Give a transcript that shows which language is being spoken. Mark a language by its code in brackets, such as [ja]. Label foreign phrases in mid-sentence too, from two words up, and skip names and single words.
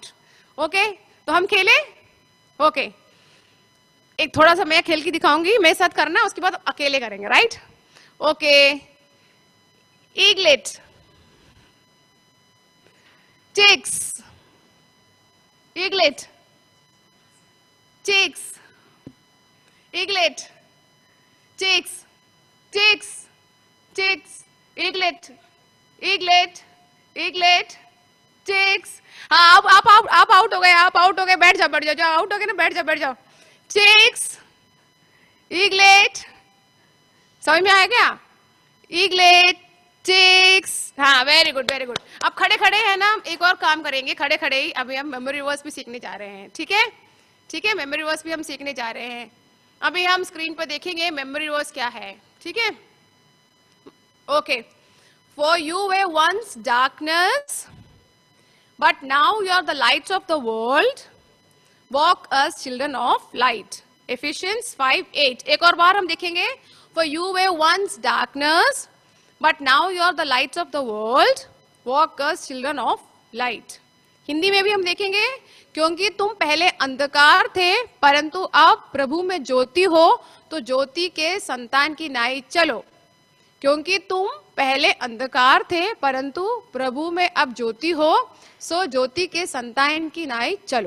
[hi] ओके, तो हम खेले? ओके, एक थोड़ा सा मैं खेल के दिखाऊंगी, मेरे साथ करना, उसके बाद अकेले करेंगे, राइट? [en] OK, eaglet, chicks, eaglet, chicks, eaglet, chicks, chicks, chicks, eaglet, eaglet, eaglet, chicks। [hi] हाँ, आप आउट हो गए, आप आउट हो गए, बैठ जाओ, बैठ जाओ, जो आउट हो गए ना, बैठ जाओ, बैठ जाओ। [en] chicks, eaglet, [hi] समझ में आया क्या? [en] eaglet, chicks। हाँ, very good, very good. [hi] अब खड़े खड़े है ना, एक और काम करेंगे खड़े खड़े ही। अभी हम [en] memory words [hi] भी सीखने जा रहे हैं। ठीक है, ठीक है, [en] memory words [hi] भी हम सीखने जा रहे हैं। अभी हम स्क्रीन पर देखेंगे [en] memory words [hi] क्या है। ठीक है, ओके। [en] For you were once darkness but now you are the lights of the world, walk as children of light. Ephesians 5:8. [hi] एक और बार हम देखेंगे। [en] For you were once darkness but now you are the lights of the world, walk as children of light. [hi] हिंदी में भी हम देखेंगे, क्योंकि तुम पहले अंधकार थे परंतु अब प्रभु में ज्योति हो, तो ज्योति के संतान की नाई चलो। क्योंकि तुम पहले अंधकार थे परंतु प्रभु में अब ज्योति हो, सो ज्योति के संतान की नाई चलो।